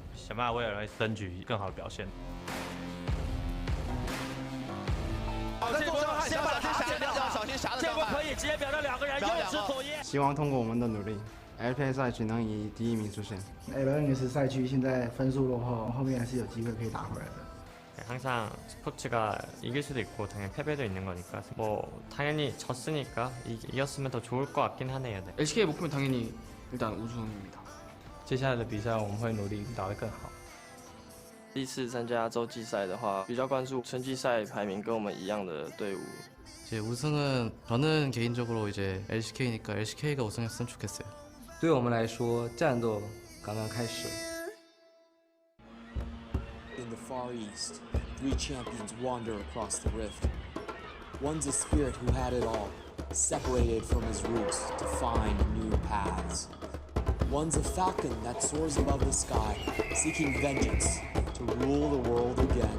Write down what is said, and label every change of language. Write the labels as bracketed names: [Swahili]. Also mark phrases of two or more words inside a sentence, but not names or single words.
[Chinese] 想办法为了争取更好的表现。在做上先把这匣子掉掉，小心匣子掉。这波可以直接表到2个人，又是左叶。希望通过我们的努力 ，LPL 赛区能以第1名出现。 LNS 赛区现在分数落后，后面还是有机会可以打回来的。 [Korean] 항상 스포츠가 이길 수도 있고 당연히 패배도 있는 거니까 뭐 당연히 졌으니까 이겼으면 더 좋을 것 같긴 하네요. 네. LCK의 목표는 당연히 일단 우승입니다. [Chinese] 接下来的比赛我们会努力打得更好。第一次参加洲际赛的话，比较关注春季赛排名跟我们一样的队伍。 [Korean] 이제 우승은 저는 개인적으로 이제 LCK니까 LCK가 우승했으면 좋겠어요. [Chinese] 对我们来说，战斗刚刚开始。 [English] In the Far East, 3 champions wander across the rift. One's a spirit who had it all, separated from his roots to find new paths. One's a falcon that soars above the sky, seeking vengeance to rule the world again.